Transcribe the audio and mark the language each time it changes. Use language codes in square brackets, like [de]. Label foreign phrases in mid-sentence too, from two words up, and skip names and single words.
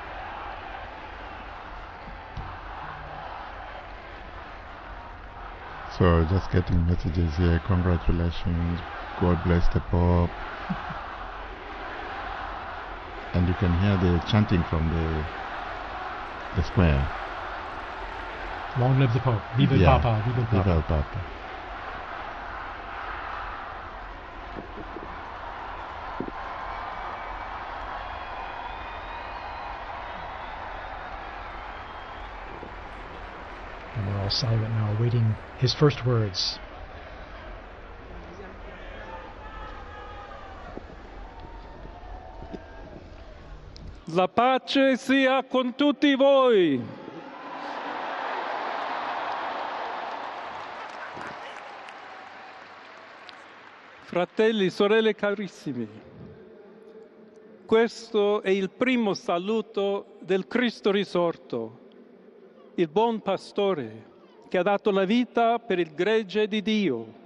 [en] So So just getting messages here, congratulations, God bless the Pope. And you can hear the chanting from the square. Long live the Pope. [es] Viva el Papa. Viva el Papa. Viva el Papa. [en] And we're all silent now, awaiting his first words. [it] La pace sia con tutti voi. Fratelli, sorelle carissimi, questo è il primo saluto del Cristo risorto, il buon pastore che ha dato la vita per il gregge di Dio.